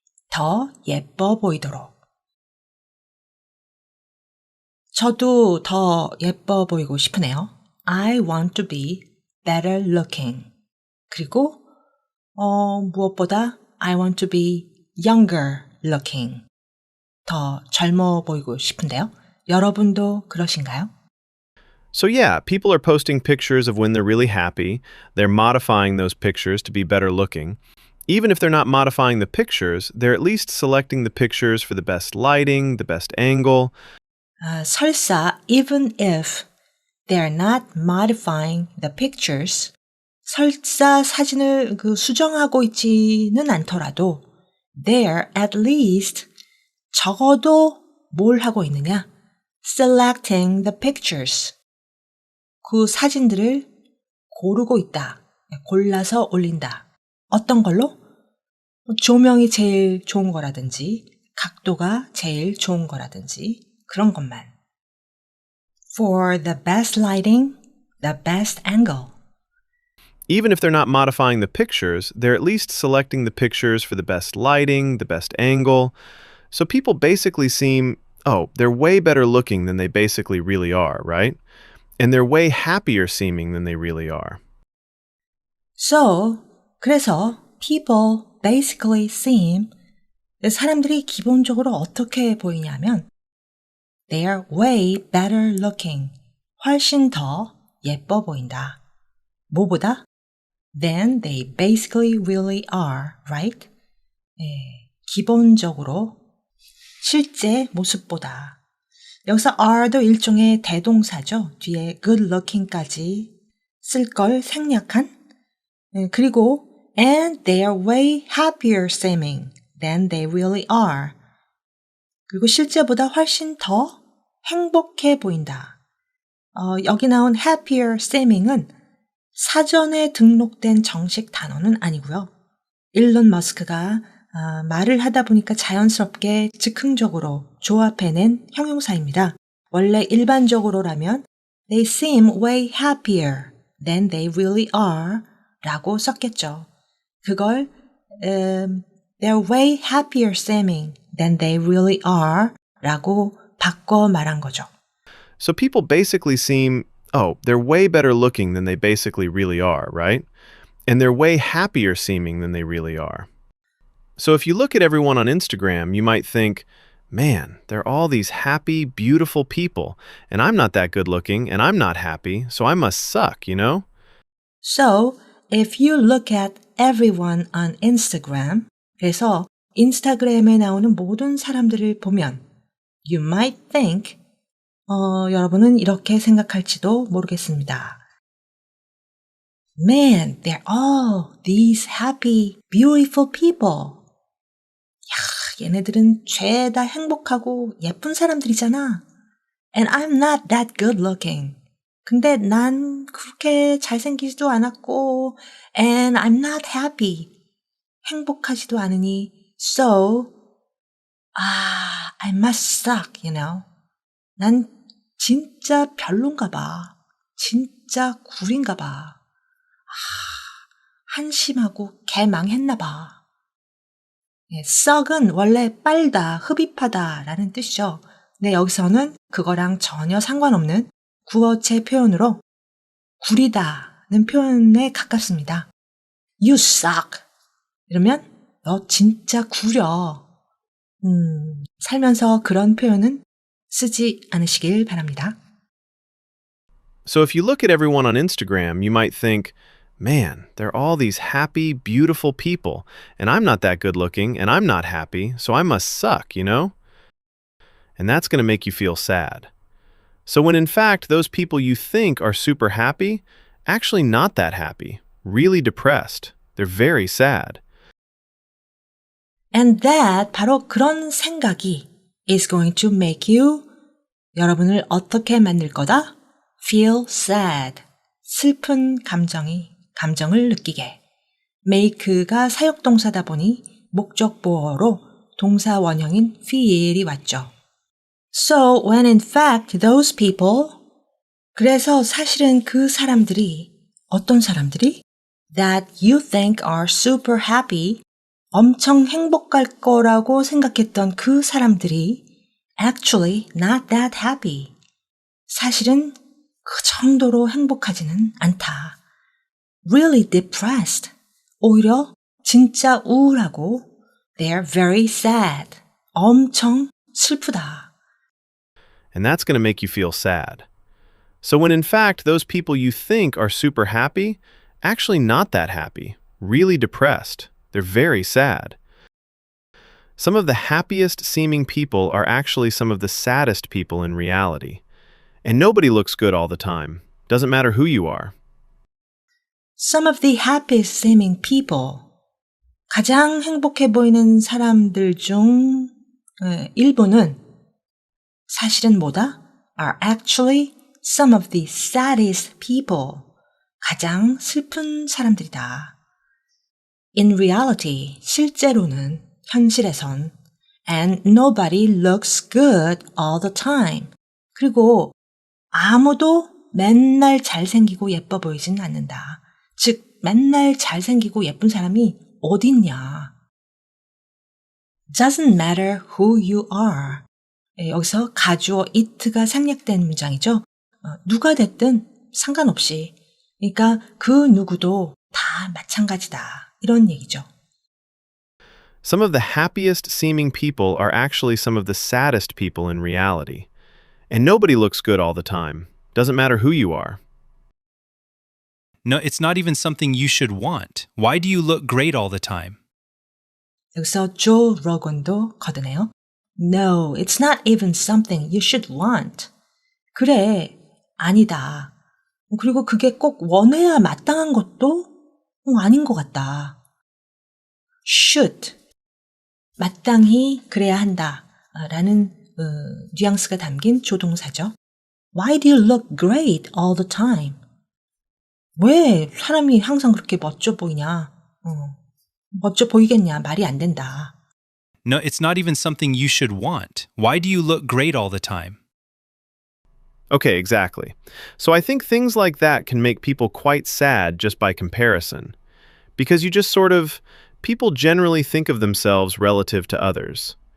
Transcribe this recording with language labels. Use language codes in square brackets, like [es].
[ko] 더 예뻐 보이도록. 저도 더 예뻐 보이고 싶으네요. [en] I want to be better looking. [ko] 그리고 무엇보다 [en] I want to be younger looking. [ko] 더 젊어 보이고 싶은데요. 여러분도 그러신가요? [en] So yeah, people are posting pictures of when they're really happy. They're modifying those pictures to be better looking. Even if they're not modifying the pictures, they're at least selecting the pictures for the best lighting, the best angle. [ko] 설사 [en] even if they're not modifying the pictures, [ko] 설사 사진을 수정하고 있지는 않더라도 [en] they're at least [ko] 적어도 뭘 하고 있느냐? [en] Selecting the pictures. [ko] 그 사진들을 고르고 있다. 골라서 올린다. 어떤 걸로? 조명이 제일 좋은 거라든지 각도가 제일 좋은 거라든지 그런 것만. [en] For the best lighting, the best angle. Even if they're not modifying the pictures, they're at least selecting the pictures for the best lighting, the best angle. So people basically seem, they're way better looking than they basically really are, right? And they're way happier seeming than they really are. So, [ko] 그래서 [en] people basically seem, [ko] 사람들이 기본적으로 어떻게 보이냐면 [en] they are way better looking, [ko] 훨씬 더 예뻐 보인다. 뭐보다? [en] Than they basically really are, right? [ko] 기본적으로 실제 모습보다. 여기서 are도 일종의 대동사죠. 뒤에 good looking까지 쓸 걸 생략한. 그리고 [en] and they are way happier seeming than they really are. [ko] 그리고 실제보다 훨씬 더 행복해 보인다. 여기 나온 happier seeming은 사전에 등록된 정식 단어는 아니고요. 일론 머스크가 말을 하다 보니까 자연스럽게 즉흥적으로 조합해낸 형용사입니다. 원래 일반적으로라면 [en] they seem way happier than they really are [ko] 라고 썼겠죠. 그걸 [en] they're way happier seeming than they really are [ko] 라고 바꿔 말한 거죠. [en] So people basically seem, they're way better looking than they basically really are, right? And they're way happier seeming than they really are. So if you look at everyone on Instagram, you might think, man, they're all these happy, beautiful people, and I'm not that good looking, and I'm not happy, so I must suck, you know? So, if you look at everyone on Instagram, [ko] 그래서 인스타그램에 나오는 모든 사람들을 보면 [en] you might think, [ko] 여러분은 이렇게 생각할지도 모르겠습니다. [en] Man, they're all these happy, beautiful people. [ko] 야, 얘네들은 죄다 행복하고 예쁜 사람들이잖아. [en] And I'm not that good looking. [ko] 근데 난 그렇게 잘생기지도 않았고 [en] and I'm not happy. [ko] 행복하지도 않으니 [en] so I must suck, you know. [ko] 난 진짜 별론가 봐. 진짜 구린가 봐. 한심하고 개망했나 봐. suck은 원래 빨다, 흡입하다 라는 뜻이죠. 근데 여기서는 그거랑 전혀 상관없는 구어체 표현으로 구리다는 표현에 가깝습니다. [en] You suck. [ko] 이러면 너 진짜 구려. 살면서 그런 표현은 쓰지 않으시길 바랍니다. [en] So if you look at everyone on Instagram, you might think, man, they're all these happy, beautiful people, and I'm not that good looking, and I'm not happy, so I must suck, you know? And that's going to make you feel sad. So when in fact those people you think are super happy, actually not that happy, really depressed. They're very sad. And that [ko] 바로 그런 생각이 [en] is going to make you [ko] 여러분을 어떻게 만들 거다? [en] Feel sad. [ko] 슬픈 감정을 느끼게. make가 사역동사다 보니 목적 보어로 동사 원형인 feel이 왔죠. [en] So when in fact those people [ko] 그래서 사실은 그 사람들이 어떤 사람들이 [en] that you think are super happy [ko] 엄청 행복할 거라고 생각했던 그 사람들이 [en] actually not that happy. [ko] 사실은 그 정도로 행복하지는 않다. [en] Really depressed. [ko] 오히려 진짜 우울하고 [en] they're very sad. [ko] 엄청 슬프다. [en] And that's going to make you feel sad. So when in fact those people you think are super happy, actually not that happy, really depressed. They're very sad. Some of the happiest seeming people are actually some of the saddest people in reality. And nobody looks good all the time. Doesn't matter who you are. Some of the happiest seeming people. [ko] 가장 행복해 보이는 사람들 중 일부는 사실은 뭐다? [en] Are actually some of the saddest people. [ko] 가장 슬픈 사람들이다. [en] In reality, [ko] 실제로는, 현실에선 [en] and nobody looks good all the time. [ko] 그리고 아무도 맨날 잘생기고 예뻐 보이진 않는다. 즉, 맨날 잘생기고 예쁜 사람이 어딨냐. [en] Doesn't matter who you are. [ko] 여기서 가주어 it가 생략된 문장이죠. 누가 됐든 상관없이. 그러니까 그 누구도 다 마찬가지다. 이런 얘기죠. [en] Some of the happiest seeming people are actually some of the saddest people in reality. And nobody looks good all the time. Doesn't matter who you are. No, it's not even something you should want. Why do you look great all the time? [ko] 여기서 조 로건도 거드네요. [en] No, it's not even something you should want. [ko] 그래, 아니다. 그리고 그게 꼭 원해야 마땅한 것도 아닌 것 같다. should, 마땅히 그래야 한다 라는 뉘앙스가 담긴 조동사죠. [en] Why do you look great all the time? [ko] 왜 사람이 항상 그렇게 멋져 보이냐? 멋져 보이겠냐? 말이 안 된다. [en] No, it's not even something you should want. Why do you look great all the time? Okay, exactly. So I think things like that can make people quite sad just by comparison. Because you just people generally think of themselves relative to others.